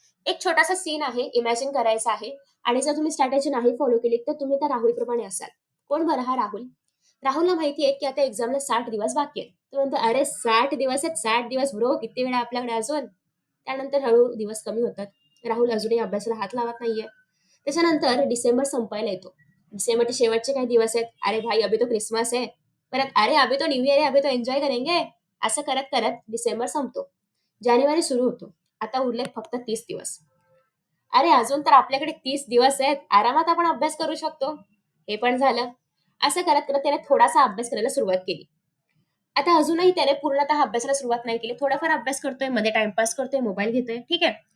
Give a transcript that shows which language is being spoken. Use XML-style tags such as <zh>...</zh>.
<mr>एक छोटासा सीन आहे, इमॅजिन करायचा आहे आणि जर तुम्ही स्ट्रॅटेजी नाही फॉलो केली, तर तुम्ही त्या राहुलप्रमाणे असाल. कोण बरं हा राहुल? राहुलला माहिती आहे, की आता एक्झामला 60 दिवस बाकी आहेत. तो म्हणतो, "अरे 60 दिवस आहेत, 60 दिवस ब्रो, किती वेळ आहे आपल्याकडे अजून?" त्यानंतर हळू दिवस कमी होतात. राहुल अजूनही अभ्यासाला हात लावत नाहीये. त्याच्यानंतर डिसेंबर संपायला येतो. डिसेंबरचे शेवटचे काही दिवस आहेत.</mr> <hi>"अरे भाई अभी तो क्रिसमस है." परत, "अरे अभी तो न्यू ईयर है, अभी तो एन्जॉय करेंगे."</hi> <mr>असं करत-करत डिसेंबर संपतो. जानेवारी सुरू होतो. आता उरलेत फक्त 30 दिवस. अरे अजून तर आपल्याकडे 30 दिवस आहेत. आरामात आपण अभ्यास करू शकतो. हे पण झालं. असं करत-करत त्याने थोडासा अभ्यास करायला सुरुवात केली. आता अजूनही त्याने पूर्णतः अभ्यासाला सुरुवात नाही केली. थोडाफार अभ्यास करतोय, मध्ये टाईमपास करतोय, मोबाईल घेतोय. ठीक आहे.</mr>